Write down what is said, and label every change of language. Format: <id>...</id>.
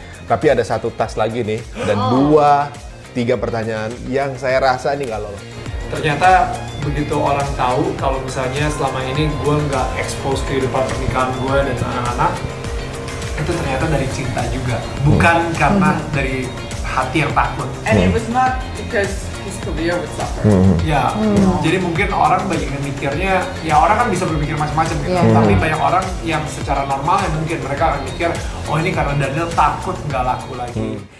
<id>Tapi ada satu tas lagi nih, ada 2-3 pertanyaan yang saya rasa ini nggak lolos. Ternyata begitu orang tahu kalau misalnya selama ini gue nggak expose kehidupan pernikahan gue dan anak-anak, itu ternyata dari cinta juga, bukan karena dari hati yang takut.</id> <en>And it was not because his career would suffer.</en> <id>Ya, jadi mungkin orang banyak yang mikirnya, ya orang kan bisa berpikir macam-macam gitu. Tapi banyak orang yang secara normal yang mungkin mereka akan mikir, oh ini karena Daniel takut nggak laku lagi.</id>